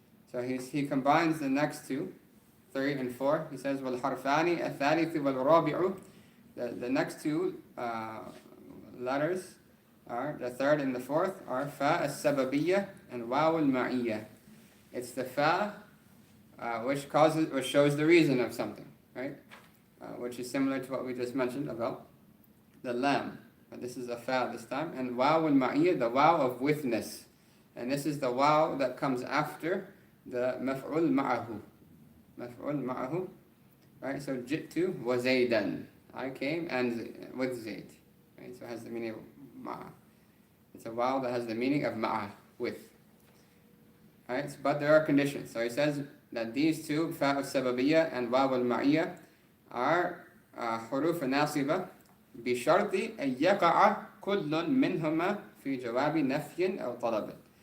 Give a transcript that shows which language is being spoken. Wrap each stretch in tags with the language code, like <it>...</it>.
<en>So he combines the next 2, 3 and 4. He says,</en> <ar>وَالْحَرْفَانِ الثَّالِثِ وَالْرَابِعُ.</ar> <en>The next 2 letters are, the 3rd and the 4th, are fa as-sababiyya and waw al-ma'iyya. It's the fa which shows the reason of something, right? Which is similar to what we just mentioned about the lamb. But this is a fa this time. And waw al-ma'iyya, the waw of witness. And this is the waw that comes after the maf'ul ma'ahu. Maf'ul ma'ahu. Right? So jittu wa zaydan. I came and with Zayd. Right? So it has the meaning of ma'a. It's a waw that has the meaning of ma'a, with. Right? But there are conditions. So he says that these 2, fa al-sababiyya and waw al-ma'iyya, are</en> <ar>حروف ناصبة بشرط أن يقع كل منهما في جواب نفي أو طلب.</ar>